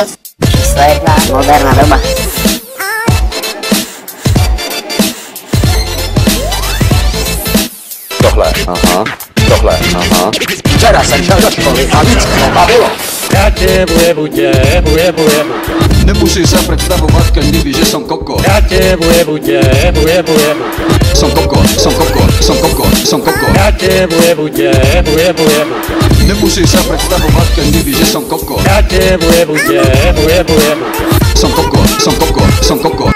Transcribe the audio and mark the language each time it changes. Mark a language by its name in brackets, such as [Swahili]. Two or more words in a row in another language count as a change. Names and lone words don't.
[Slovak] Číslo 1, moderná doba. [Czech] Tohle, aha. Včera jsem šel do školy a víc mě bavilo. [Slovak] Nemusí sa predstavovať, každý ví, že som koko. Som koko. Nemusí sa predstavovať, každý ví, že som koko. Som koko.